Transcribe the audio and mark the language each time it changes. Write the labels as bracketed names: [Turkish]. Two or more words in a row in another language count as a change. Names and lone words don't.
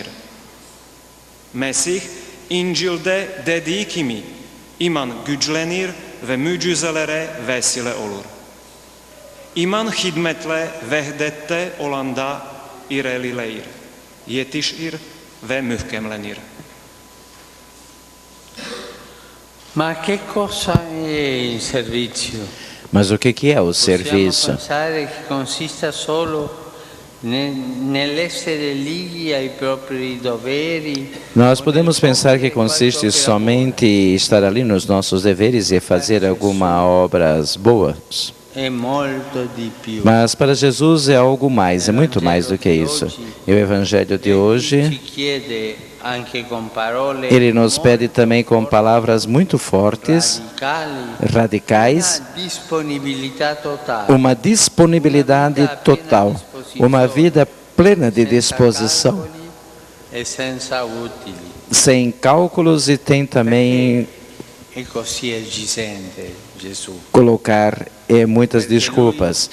[Azerbaijani] Mesih İncil'de dediği kimi iman güçlenir ve mucizelere vesile olur. İman hidmetle vehdette olanda ilerleyir, yetişir ve mühkemlenir. [Italian] Ma che cosa è il servizio? [Portuguese] Mas o que é o serviço? [Italian] Possiamo pensare che consista solo nell'essere lì ai propri doveri. [Portuguese] Nós podemos pensar que consiste somente em estar ali nos nossos deveres e fazer algumas obras boas. Mas para Jesus é algo mais, é muito mais do que isso. E o Evangelho de hoje, ele nos pede também com palavras muito fortes, radicais, uma disponibilidade total, uma vida plena de disposição, sem cálculos e tem também colocar muitas desculpas.